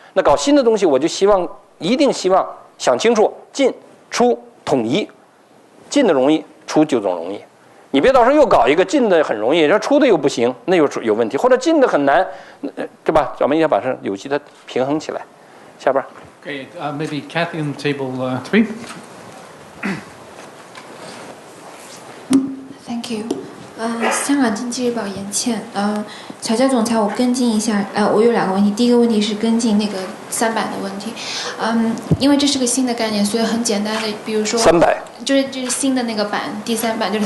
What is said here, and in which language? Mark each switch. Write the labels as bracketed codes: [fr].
[zh] 那搞新的东西，我就一定希望想清楚，进出统一，进的容易，出就总容易。你别到时候又搞一个进的很容易，这出的又不行，那有问题，或者进的很难，对吧？咱们要把这有机的平衡起来。下边。 [en] Okay, maybe Kathy on table 3. Thank you. [zh] 香港经济日报严倩，乔家总裁，我跟进一下，我有2个问题，第一个问题是跟进那个3板的问题，因为这是个新的概念，所以很简单的，比如说 3板，就是新的那个板，第3板就是